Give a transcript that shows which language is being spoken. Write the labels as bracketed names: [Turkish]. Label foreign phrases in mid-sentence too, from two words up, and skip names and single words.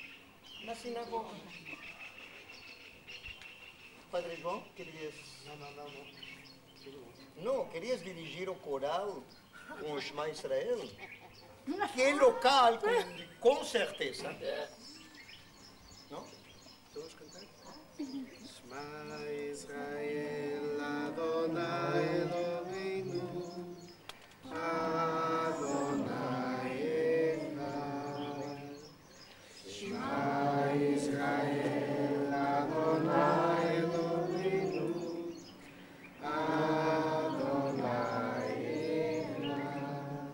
[Portuguese] Na sinagoga. Padre João, querias? Não, querias dirigir o coral com o Shema Israel? Que local, com certeza. Não? Todos cantar? [Hebrew] שמע ישראל אדוני אלוהינו אדוני אחד. שמע ישראל אדוני אלוהינו אדוני אחד.